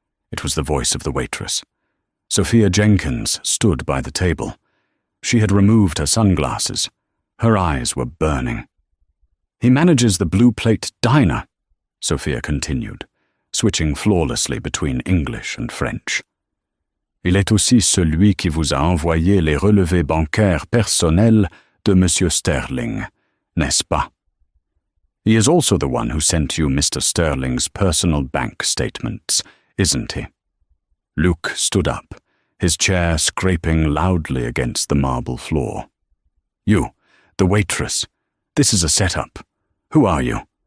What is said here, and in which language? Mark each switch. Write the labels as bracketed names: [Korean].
[English] It was the voice of the waitress. Sophia Jenkins stood by the table. She had removed her sunglasses. Her eyes were burning. "He manages the Blue Plate Diner," Sophia continued, switching flawlessly between English and French. [French] "Il est aussi celui qui vous a envoyé les relevés bancaires personnels de Monsieur Sterling, n'est-ce pas? [English] He is also the one who sent you Mr. Sterling's personal bank statements, isn't he?" Luke stood up, his chair scraping loudly against the marble floor. "You, the waitress. This is a setup. Who are you?"